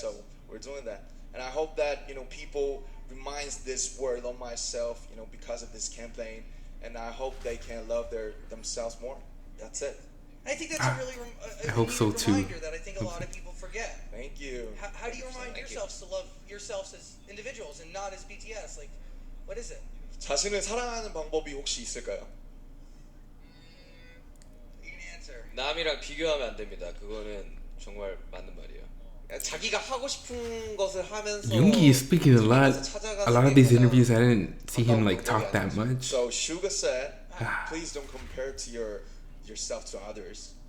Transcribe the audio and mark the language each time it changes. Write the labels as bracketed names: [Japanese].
[English] So we're doing that, and I hope that people reminds this word Love Myself, because of this campaign. And I hope they can love themselves more. That's it. I think that's a really I hope so, too. reminder that I think a lot of people forget. Thank you. How do you remind yourselves to love yourselves as individuals and not as BTS? Like, what is it? [Korean] 자신을 사랑하는 방법이 혹시 있을까요? [English] You can answer. [Korean] 남이랑 비교하면 안 됩니다. 그거는 정말 맞는 말이에요. 자기가 하고 싶은 것을 하면서 [English] Yoongi is speaking a lot. A lot of these interviews, I didn't see him like talk that much. So Suga said, please don't compare to yourself to others.